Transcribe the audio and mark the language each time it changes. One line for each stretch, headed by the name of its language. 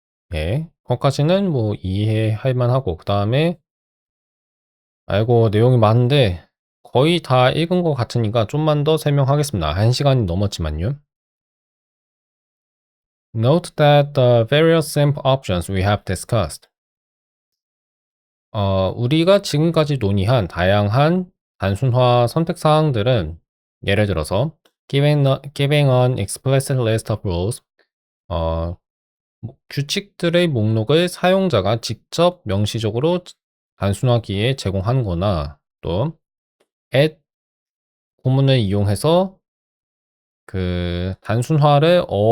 Korean: 네. 거기까지는 뭐 이해할 만하고, 그 다음에 아이고 내용이 많은데 거의 다 읽은 것 같으니까 좀만 더 설명하겠습니다. 1시간이 넘었지만요.
English: Note that the various SIMP options we have discussed.
Korean: 우리가 지금까지 논의한 다양한 단순화 선택 사항들은 예를 들어서
English: giving an explicit list of rules,
Korean: 어, 규칙들의 목록을 사용자가 직접 명시적으로 단순화기에 제공하는 거나 또 add 구문을 이용해서 그 단순화를